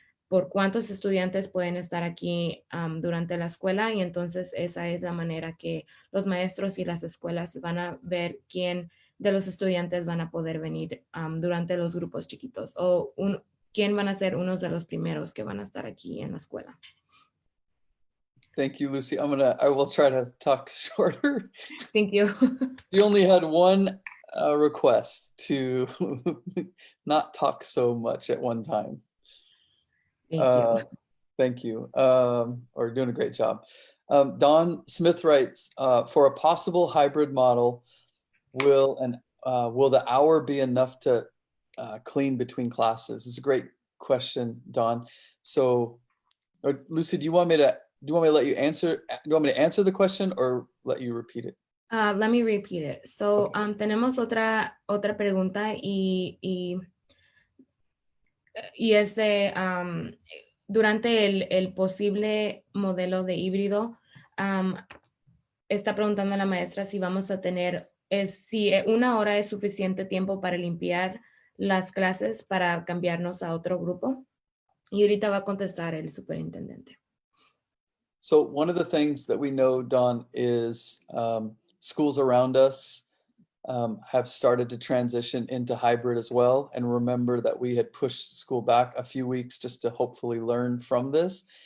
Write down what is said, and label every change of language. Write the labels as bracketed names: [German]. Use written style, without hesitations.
[Spanish] por cuántos estudiantes pueden estar aquí durante la escuela, y entonces esa es la manera que los maestros y las escuelas van a ver quién de los estudiantes van a poder venir durante los grupos chiquitos, o quién van a ser unos de los primeros que van a estar aquí en la escuela. [English] Thank you, Lucy. I will try to talk shorter. Thank you. You only had one request to not talk so much at one time. Thank you. Thank you. Or doing a great job. Don Smith writes, for a possible hybrid model, will the hour be enough to clean between classes? It's a great question, Don. So, Lucy, do you want me to let you answer? Do you want me to answer the question or let you repeat it? Let me repeat it. So, Okay. [Spanish] tenemos otra pregunta y es de durante el posible modelo de híbrido, está preguntando a la maestra si vamos a tener, si una hora es suficiente tiempo para limpiar las clases para cambiarnos a otro grupo. Y ahorita va a contestar el superintendente. [English] So one of the things that we know, Don, is schools around us have started to transition into hybrid as well. And remember that we had pushed school back a few weeks just to hopefully learn from this.